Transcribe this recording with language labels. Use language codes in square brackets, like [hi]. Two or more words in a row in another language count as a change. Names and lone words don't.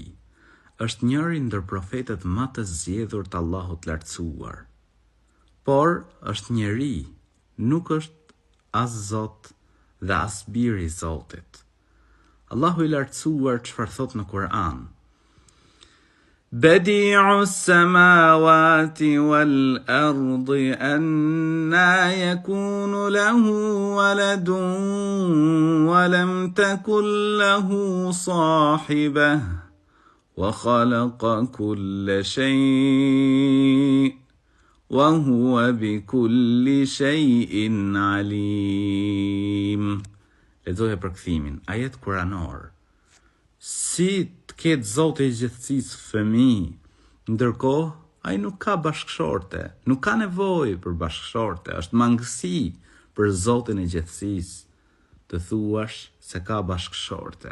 [sq] Është njëri ndër profetët më të zgjedhur të Allahut lartësuar. Por është njeri, nuk është as Zot dhe as biri i Zotit. Allahu i lartësuar çfarë thot në Kur'an? [ar] بديع السماوات والأرض أنى يكون له ولد ولم تكن له صاحبة وخلق كل شيء وهو بكل شيء عليم. [sq] Lexoja përkthimin, ajet kuranor. Si të ketë Zoti i gjithësisë fëmijë, ndërkohë ai nuk ka bashkëshorte, nuk ka nevojë për bashkëshorte, është mangësi për Zotin e gjithësisë të thuash se ka bashkëshorte.